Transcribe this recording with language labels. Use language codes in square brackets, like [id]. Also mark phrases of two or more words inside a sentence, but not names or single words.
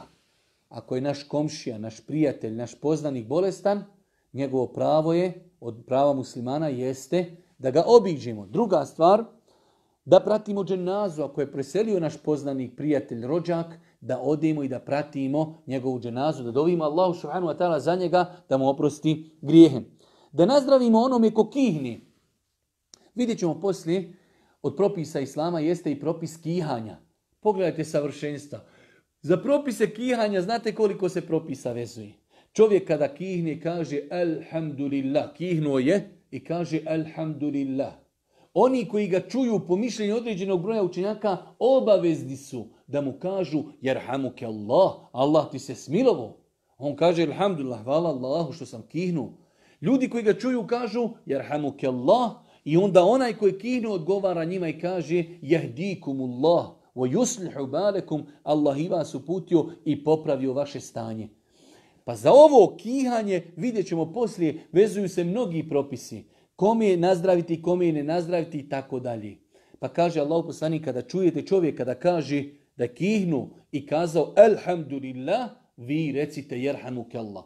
[bs] Ako je naš komšija, naš prijatelj, naš poznanik bolestan, njegovo pravo je, od prava muslimana jeste da ga obiđemo. Druga stvar, da pratimo dženazu. Ako je preselio naš poznanik, prijatelj, rođak, da odemo i da pratimo njegovu dženazu, da dovimo Allahu [ar] سبحانه وتعالى [bs] za njega da mu oprosti grijehe. Da nazdravimo onome ko kihni. Vidjet ćemo poslije, od propisa islama jeste i propis kihanja. Pogledajte savršenstva. Za propise kihanja, znate koliko se propisa vezuje? Čovjek kada kihne kaže alhamdulillah, kihnuo je i kaže alhamdulillah. Oni koji ga čuju po mišljenju određenog broja učenjaka obavezni su da mu kažu [ar] يرحمك الله, [bs] Allah ti se smilovo. On kaže alhamdulillah, hvala Allahu što sam kihnuo. Ljudi koji ga čuju kažu [ar] يرحمك الله [bs] i onda onaj koji kihnu odgovara njima i kaže [ar] يهديكم الله ويصلح بالكم, [bs] Allah i vas uputio i popravio vaše stanje. Pa za ovo kihanje, vidjet ćemo poslije, vezuju se mnogi propisi. Kome je nazdraviti, kome je ne nazdraviti i tako dalje. Pa kaže Allah poslanik, kada čujete čovjeka da kaže da kihnu i kazao alhamdulillah, vi recite [ar] يرحمك الله.